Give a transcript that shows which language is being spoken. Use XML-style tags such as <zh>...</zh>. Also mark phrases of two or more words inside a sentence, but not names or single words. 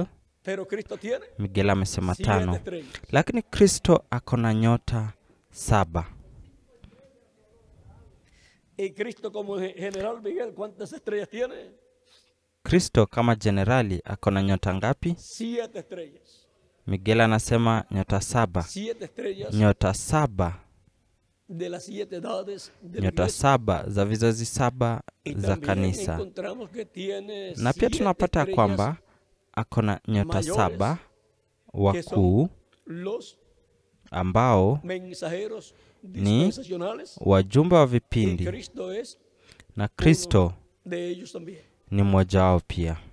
<sw>Miguel amesema 5, lakini Kristo akona nyota 7. Kristo kama generali akona nyota ngapi?</sw> <es>7 estrellas.</es> <sw>Miguel anasema nyota 7.</sw> <es>7 estrellas.</es> <sw>Nyota 7</sw> <es>de las 7 edades de</es> <sw>nyota 7 za vizazi 7 za kanisa. Na pia tunapata kwamba akona nyota 7 wakuu ambao ni wajumbe wa vipindi, na Kristo ni mmoja wao pia.</sw>